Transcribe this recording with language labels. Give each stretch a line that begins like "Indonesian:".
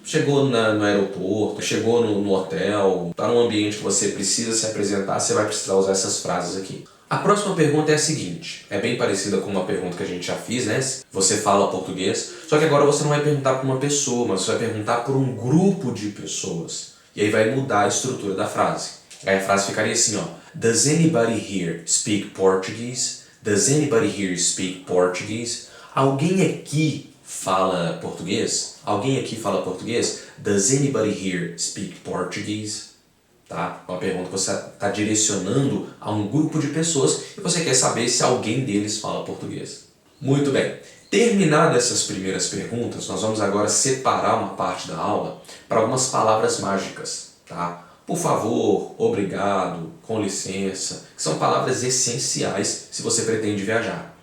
Portuguese: Chegou no aeroporto, chegou no hotel, está num ambiente que você precisa se apresentar, você vai precisar usar essas frases aqui. A próxima pergunta é a seguinte, é bem parecida com uma pergunta que a gente já fez, Você fala português, só que agora você não vai perguntar para uma pessoa, mas você vai perguntar para um grupo de pessoas. E aí vai mudar a estrutura da frase. Aí a frase ficaria assim,
English: Does anybody here speak Portuguese? Does anybody here speak Portuguese?
Portuguese: Alguém aqui fala português? Alguém aqui fala português?
English: Does anybody here speak Portuguese?
Portuguese: Tá? Uma pergunta que você está direcionando a um grupo de pessoas e você quer saber se alguém deles fala português. Muito bem. Terminadas essas primeiras perguntas, nós vamos agora separar uma parte da aula para algumas palavras mágicas, tá? Por favor, obrigado, com licença, que são palavras essenciais se você pretende viajar.